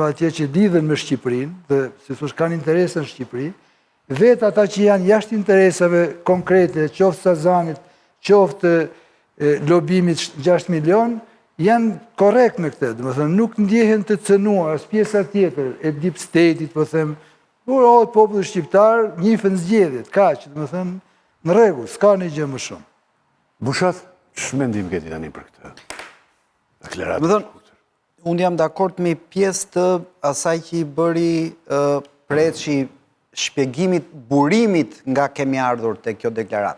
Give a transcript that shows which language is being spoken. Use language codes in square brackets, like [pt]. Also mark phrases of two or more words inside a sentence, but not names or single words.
[sq] atje që lidhen me Shqipërinë, dhe si thosh kanë interese në Shqipëri, vetë ata që janë jashtë interesave konkrete, qoftë Sazanit, qoftë lobimit 6 milion, janë korrekt me këtë, dhe më thënë, nuk ndjehen të cënuar, as pjesa tjetër, e [en] deep state- [sq] it, po them, urohet populli shqiptar, njifën zgjedhjet, kaq, dhe më thënë, në rregull, s'ka një gjë më shumë. Bushat, ç'më mendim ke ti tani për këtë? Më thënë, unë jam dakord me pjesë të asaj që i bëri Preçi shpjegimit, burimit nga kemi ardhur të kjo deklaratë.